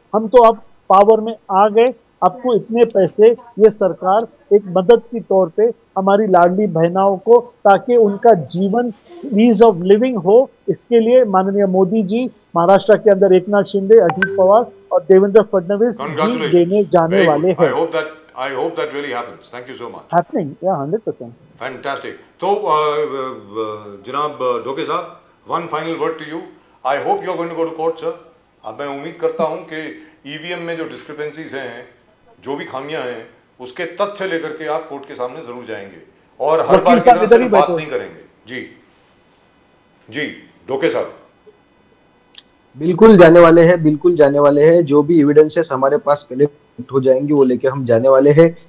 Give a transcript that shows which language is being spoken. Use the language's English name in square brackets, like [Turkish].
[Hindi] हम तो अब पावर में आ गए, आपको इतने पैसे ये सरकार एक मदद के तौर पे हमारी लाडली बहनाओं को, ताकि उनका जीवन [English] ease of living [Hindi] हो, इसके लिए माननीय मोदी जी, महाराष्ट्र के अंदर एकनाथ शिंदे, अजीत पवार और देवेंद्र फडणवीस जी देने जाने वाले हैं। [English] I hope that really happens. Thank you so much. Happening, yeah, 100%. Fantastic. So, Janab Doke Saab, one final word to you. I hope you are going to go to court, sir. [Hindi] अब मैं उम्मीद करता हूं कि EVM में जो discrepancies हैं, जो भी खामियां हैं, उसके तथ्य लेकर के आप कोर्ट के सामने जरूर जाएंगे और हर बार की तरह सिर्फ बात नहीं करेंगे। जी जी डोके साहब, बिल्कुल जाने वाले हैं, बिल्कुल जाने वाले हैं। जो भी एविडेंसेस हमारे पास कलेक्ट हो जाएंगे वो लेके हम जाने वाले हैं।